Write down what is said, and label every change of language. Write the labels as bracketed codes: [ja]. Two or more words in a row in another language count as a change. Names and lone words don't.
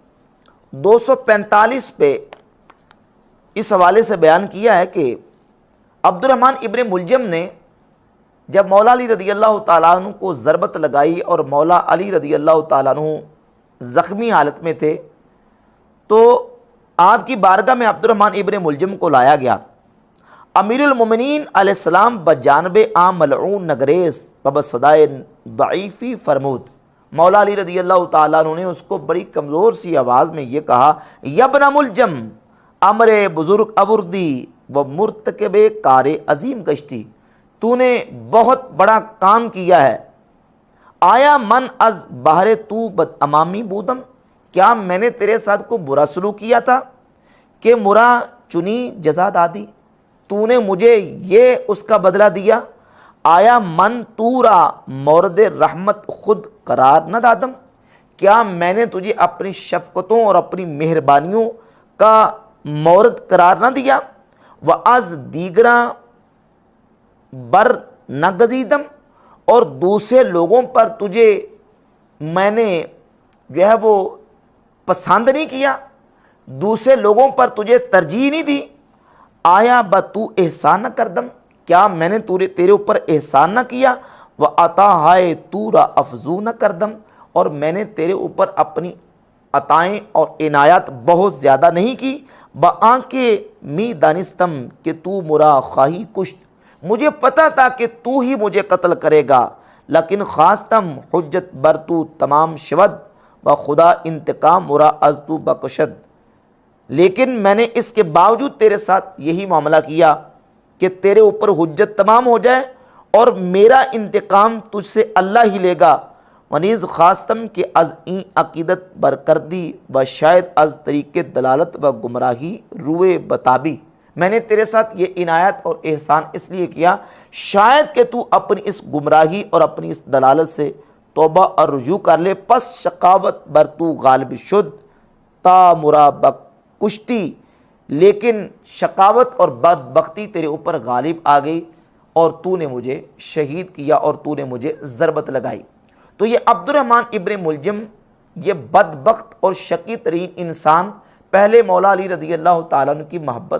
[ur] 245 پہ اس حوالے سے بیان کیا ہے کہ عبد الرحمن ابن ملجم نے جب مولا علی [ar] رضی اللہ تعالیٰ عنہ [ur] کو ضربت لگائی اور مولا علی [ar] رضی اللہ تعالیٰ عنہ [ur] زخمی حالت میں تھے تو آپ کی بارگاہ میں عبد الرحمن ابن ملجم کو لایا گیا۔ [fa] امیر المومنین [ar] علیہ السلام [fa] بجانب عام ملعون نگریز بصدائے ضعیفی فرمود، [ur] مولا علی [ar] رضی اللہ تعالیٰ عنہ [ur] نے اس کو بڑی کمزور سی آواز میں یہ کہا، [fa] یبن ملجم امر بزرگ اوردی و مرتکب کار عظیم کشتی، [ur] تو نے بہت بڑا کام کیا ہے، [fa] آیا من از بہر تو بد امامی بودم، [ur] کیا میں نے تیرے ساتھ کو برا سلوک کیا تھا کہ [fa] مرا چنی جزا دادی، [ur] تو نے مجھے یہ اس کا بدلہ دیا، [fa] آیا من تورا مورد رحمت خود قرار نہ دادم، [ur] کیا میں نے تجھے اپنی شفقتوں اور اپنی مہربانیوں کا مورد قرار نہ دیا، [fa] وَأَز دیگراں بر نہ گزیدم، [ur] اور دوسرے لوگوں پر تجھے میں نے جو ہے وہ پسند نہیں کیا، دوسرے لوگوں پر تجھے ترجیح نہیں دی، [fa] آیا بتو احسان نہ کردم، [ur] کیا میں نے تیرے اوپر احسان نہ کیا، [fa] وَعَطَاہَائے تورا افزو نہ کردم، [ur] اور میں نے تیرے اوپر اپنی عطائیں اور عنایات بہت زیادہ نہیں کی، [fa] بآنکہ می دانستم کہ تو مرا خواہی کشت، [ur] مجھے پتا تھا کہ تو ہی مجھے قتل کرے گا، [fa] لیکن خواستم حجت بر تو تمام شود و خدا انتقام مرا از تو بکشد، [ur] لیکن میں نے اس کے باوجود تیرے ساتھ یہی معاملہ کیا کہ تیرے اوپر حجت تمام ہو جائے اور میرا انتقام تجھ سے اللہ ہی لے گا، [fa] ونیز خواستم کہ از این عقیدت برکردی و شاید از طریق دلالت و گمراہی روئے بتابی، [ur] میں نے تیرے ساتھ یہ عنایت اور احسان اس لیے کیا شاید کہ تو اپنی اس گمراہی اور اپنی اس دلالت سے توبہ اور رجوع کر لے، [fa] پس شقاوت بر تو غالب شد تا مرا کشتی، [ur] لیکن شقاوت اور بدبختی تیرے اوپر غالب آ گئی اور تو نے مجھے شہید کیا اور تو نے مجھے ضربت لگائی۔ تو یہ عبد الرحمن ابن ملجم، یہ بدبخت اور شقی ترین انسان، پہلے مولا علی [ar] رضی اللہ تعالیٰ عنہ [ur] کی محبت